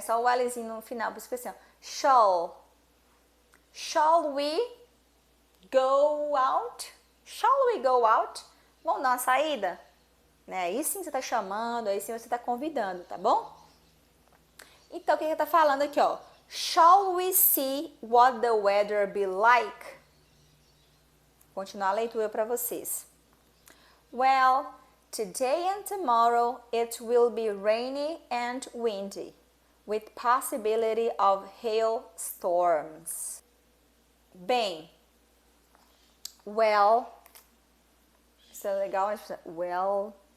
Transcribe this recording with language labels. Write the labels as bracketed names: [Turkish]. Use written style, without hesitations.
[Portuguese] Só o Lzinho no final, por isso assim, ó. [English] Shall we go out? Shall we go out? [Portuguese] Vamos dar uma saída? Né? Aí sim você tá chamando, aí sim você tá convidando, tá bom? Então, o que ele tá falando aqui, ó? [English] Shall we see what the weather be like? [Portuguese] Continuar a leitura para vocês. [English] Well, today and tomorrow it will be rainy and windy, with possibility of hailstorms. [Portuguese] Bem, well, isso é legal, well.